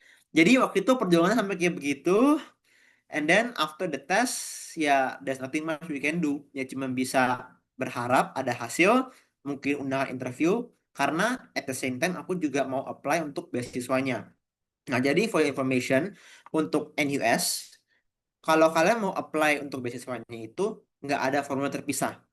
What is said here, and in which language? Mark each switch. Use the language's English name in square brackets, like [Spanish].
[Indonesian] Jadi waktu itu perjuangannya sampai kayak begitu. [English] And then after the test, ya there's nothing much we can do. [Indonesian] Ya cuma bisa berharap ada hasil, mungkin undangan interview, karena [English] at the same time [Indonesian] aku juga mau apply untuk beasiswanya. Nah, jadi [English] for your information, [Indonesian] untuk NUS, kalau kalian mau apply untuk beasiswanya itu, nggak ada formula terpisah.